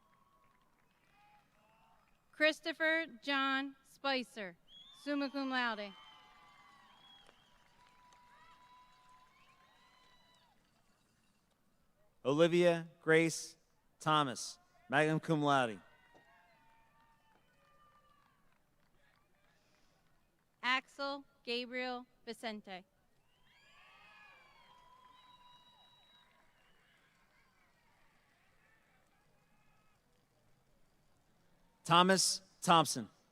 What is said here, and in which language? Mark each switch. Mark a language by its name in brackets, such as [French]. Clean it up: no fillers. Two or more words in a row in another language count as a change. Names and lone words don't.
[English] Christopher John Spicer, [Latin] summa cum laude. [English] Olivia Grace Thomas, [Latin] magna cum laude. [English] Axel Gabriel Vicente. Thomas Thompson.